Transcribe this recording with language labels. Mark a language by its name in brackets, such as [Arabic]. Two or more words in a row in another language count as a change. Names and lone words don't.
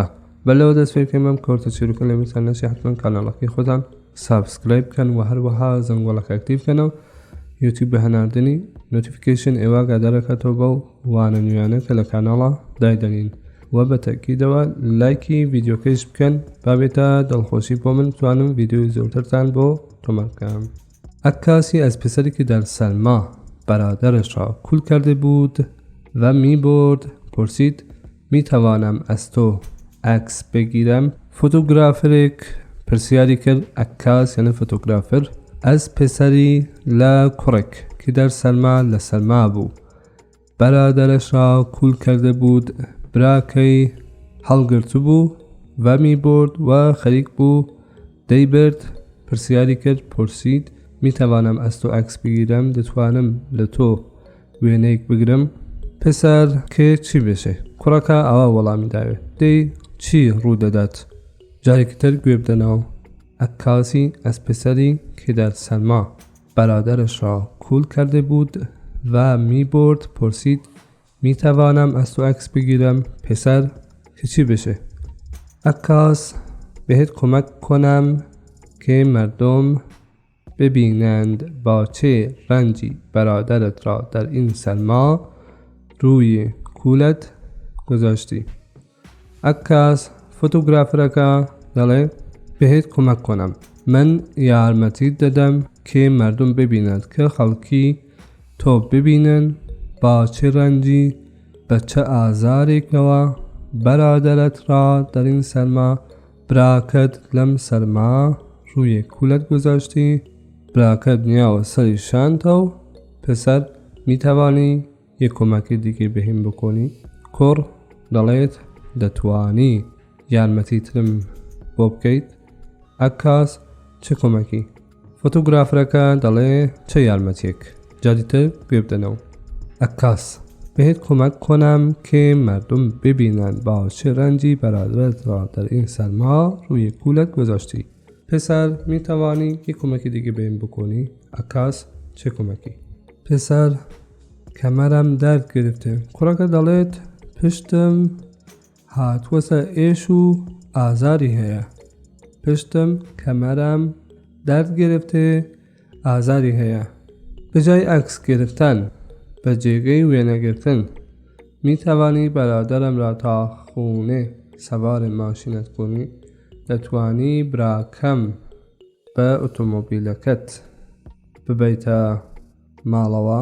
[Central Kurdish] بەلەوە دەست پێ بکەم ئەم کۆرتە چیرۆکە لە میتان نەچێ حتمەن کاناڵەکەی خۆتان سابسکرایب بکەن و هەروەها زەنگۆڵەکە ئەکتیڤ بکەنەوە. یوتیوب بە هەناردنی نۆتیفیکیشن ئێوە ئاگادارەکاتەوە بەو وانە نوێیانە کە لە کاناڵە دایدەنین و بە تەکیدەوە لایکی ڤیدیۆکەش بکەن بابێتە دڵخۆشی بۆ من بتوانم ڤیدیۆی زۆرترتان بۆ تۆمار بکەم. [Persian] عەکاسی از پسری که در سلما برادرش را کول کرده بود و می برد پرسید می توانم از تو عکس بگیرم. [Central Kurdish] فوتوگرافرک پرسیاری کرد عکاس یعنی فوتوگرافر [Persian] از پسری کوڕک که در سلما بود برادرش را کول کرده بود. [Central Kurdish] براکەی هەڵگرت بوو و [Persian] می برد [Central Kurdish] و خەریک بوو دەیبرد. پرسیاری کرد [Persian] پرسید می توانم از تو عکس بگیرم، [Central Kurdish] دەتوانم لە تۆ وێنەیەک بگرم. [Persian] پسر کە چی بێشێ؟ [Central Kurdish] کوڕەکە ئەوە وەڵامی داوێت. دەی چی ڕوو دەدات؟ جارێکی تر گوێ بدەنەوە. [Persian] عەکاسی از پسری که در سلما برادرش را کول کرده بود و می برد پرسید می توانم از تو عکس بگیرم. پسر که چی بشه؟ عکاس بهت کمک کنم که مردم ببینند با چه رنجی برادرت را در این سلما روی کولت گذاشتی. [Central Kurdish] عکاس فوتوگرافرەکە دەڵێ [Persian] بهت کمک کنم، [Central Kurdish] من یارمەتی دەدەم [Persian] که مردم ببینند [Central Kurdish] که خەڵکی تۆ ببینن [Persian] با چه رنجی [Central Kurdish] به چه ئازارێکەوە [Persian] برادرت را در این سلما [Central Kurdish] براکەت لەم سەرما [Persian] روی کولت گذاشتی. [Central Kurdish] براکەت نیاوە سەری شانتە [Persian] و پسر میتوانی یه کۆمەکی دیگه بهم بکنی؟ [Central Kurdish] کوڕ دەڵێت دەتوانی یارمەتیترم بۆ بکەیت؟ [Persian] عەکاس چه کۆمەکی؟ [Central Kurdish] فۆتۆگرافەرەکە دەڵێ چه یارمەتیەک؟ جاریتر گوێ بدەنەوە. [Persian] عکاس بهت کمک کنم که مردم ببینند با چه رنجی برادرت را در این سلما روی کولت گذاشتی. پسر می توانی یک کمکی دیگه بهم بکنی؟ عکاس چه کمکی؟ پسر کمرم درد گرفته. [Central Kurdish] کوڕەکە دەڵێت پشتم هاتووەسە ئێش و ئازاری هەیە. [Persian] پشتم کمرم درد گرفته [Central Kurdish] ئازاری هەیە. [Persian] به جای عکس گرفتن [Central Kurdish] به جێگەی وێنەگرتن [Persian] می توانی برادرم را تا خونه سوار ماشینت کنی؟ [Central Kurdish] دەتوانی براکەم بە ئۆتۆمۆبیلەکەت ببەیتە ماڵەوە؟